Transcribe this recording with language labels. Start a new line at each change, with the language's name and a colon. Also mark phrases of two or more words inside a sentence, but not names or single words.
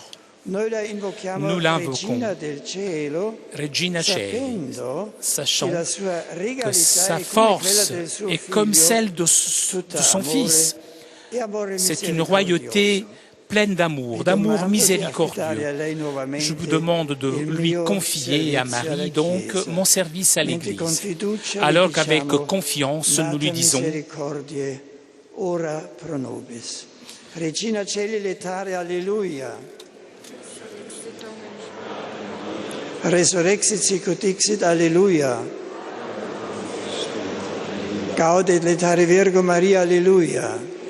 French: Nous l'invoquons,
Latin: Regina Coeli,
French: sachant que sa force est comme celle de son Fils. C'est une royauté pleine d'amour miséricordieux. Je vous demande de lui confier à Marie, donc, mon service à l'Église, alors qu'avec confiance, nous lui disons
Latin: Regina Coeli letare, Alleluia. Resurrexit sicut dixit, Alleluia. Gaudet letare Virgo Maria, Alleluia.